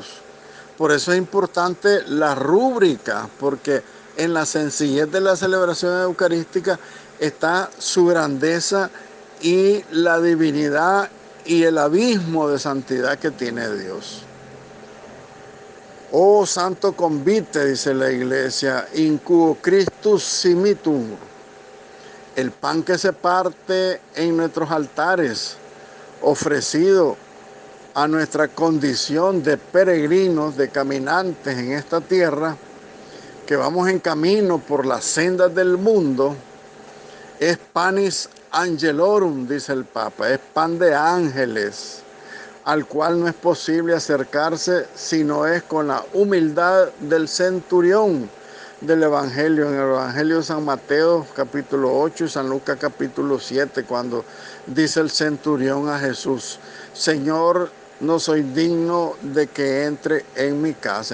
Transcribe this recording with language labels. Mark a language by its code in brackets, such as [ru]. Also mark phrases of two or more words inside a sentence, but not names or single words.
[es] Por eso es importante la rúbrica, porque en la sencillez de la celebración eucarística está su grandeza y la divinidad y el abismo de santidad que tiene Dios. Oh santo convite, dice la Iglesia, [la] in quo Christus simitur. [es] El pan que se parte en nuestros altares, ofrecido a nuestra condición de peregrinos, de caminantes en esta tierra, que vamos en camino por las sendas del mundo, es [la] panis angelorum, [es] dice el Papa, es pan de ángeles, al cual no es posible acercarse si no es con la humildad del centurión del Evangelio, en el Evangelio de San Mateo capítulo 8 y San Lucas capítulo 7, cuando dice el centurión a Jesús: Señor, no soy digno de que entre en mi casa.